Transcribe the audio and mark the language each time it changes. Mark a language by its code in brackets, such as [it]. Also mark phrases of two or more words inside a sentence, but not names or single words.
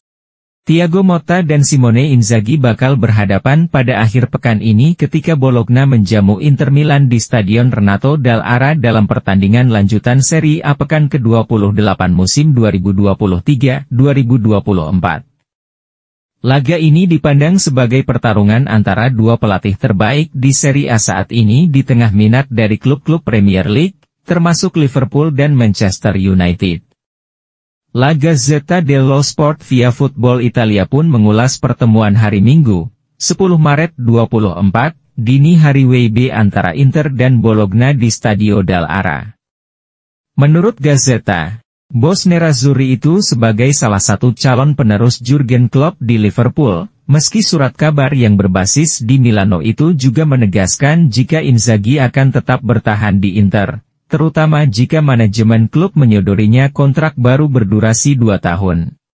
[id] Thiago Motta dan Simone Inzaghi bakal berhadapan pada akhir pekan ini ketika Bologna menjamu Inter Milan di Stadion Renato Dall'Ara dalam pertandingan lanjutan Serie A pekan ke-28 musim 2023-2024. Laga ini dipandang sebagai pertarungan antara dua pelatih terbaik di Serie A saat ini di tengah minat dari klub-klub Premier League, termasuk Liverpool dan Manchester United. La Gazzetta dello Sport via Football Italia pun mengulas pertemuan hari Minggu, 10 Maret 2024, dini hari WIB antara Inter dan Bologna di Stadio Dall'Ara. Menurut Gazzetta, bos Nerazzurri itu sebagai salah satu calon penerus Jurgen Klopp di Liverpool, meski surat kabar yang berbasis di Milano itu juga menegaskan jika Inzaghi akan tetap bertahan di Inter, terutama jika manajemen klub menyodorinya kontrak baru berdurasi 2 tahun.